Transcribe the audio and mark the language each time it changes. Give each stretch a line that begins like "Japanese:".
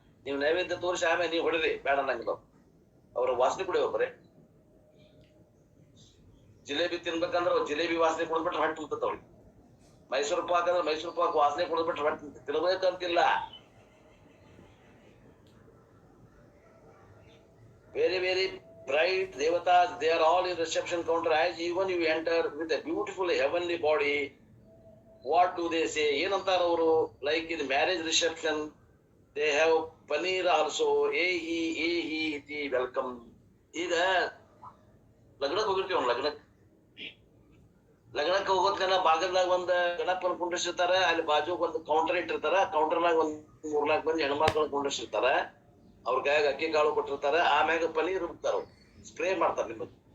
Kannada: ನೀವು ನೈವೇದ್ಯ ತೋರಿಸಿ ಆಮೇಲೆ ನೀವು ಹೊಡಿರಿ ಬೇಡ ನಂಗಿಲ್ಲ. ಅವ್ರ ವಾಸನೆ ಕುಡಿಯೋ ಬರೇ. ಜಿಲೇಬಿ ತಿನ್ಬೇಕಂದ್ರೆ ಜಿಲೇಬಿ ವಾಸನೆ ಕುಡಿದ್ಬಿಟ್ರೆ ಹೊಟ್ಟೆ ತುಂಬತದ ಅವ್ರಿಗೆ. ಮೈಸೂರು ಪಾಕ್ ಅಂದ್ರೆ ಮೈಸೂರು ಪಾಕ್ ವಾಸನೆ ಕುಡಿದ್ಬಿಟ್ರೆ ಹೊಟ್ಟೆ ತಿನ್ಬೇಕಂತಿಲ್ಲ.
English: Very very bright devatas, they are all in reception counter. As even you enter with a beautiful heavenly body, what do they say,
Kannada: ಏನಂತಾರ ಅವರು?
English: Like in marriage reception they have paneer also, ಏ ಇತಿ welcome.
Kannada: ಈಗ ಲಗ್ನಕ್ಕೆ ಹೋಗಿರ್ತೀವಿ, ಲಗ್ನಕ್ಕೆ ಹೋಗೋದ್ಕನ ಬಾಗಲ್ದಾಗ ಒಂದ್ ಗಣಪನ ಕುಂಡ್ರಿಸಿರ್ತಾರ, ಅಲ್ಲಿ ಬಾಜು ಒಂದು ಕೌಂಟರ್ ಇಟ್ಟಿರ್ತಾರ, ಕೌಂಟರ್ನಾಗ ಒಂದ್ 3-4 ಮಂದಿ ಹೆಣ್ಮಕ್ಳು ಕುಂಡ್ರಿಸಿರ್ತಾರ, ಅವ್ರ ಕೈಯಾಗ ಅಕ್ಕಿ ಕಾಳು ಕೊಟ್ಟಿರ್ತಾರ, ಆಮ್ಯಾಗ ಪನೀರ್ ರುಬ್ತಾರ, ಸ್ಪ್ರೇ ಮಾಡ್ತಾರ ನಿಮ್ಮದು.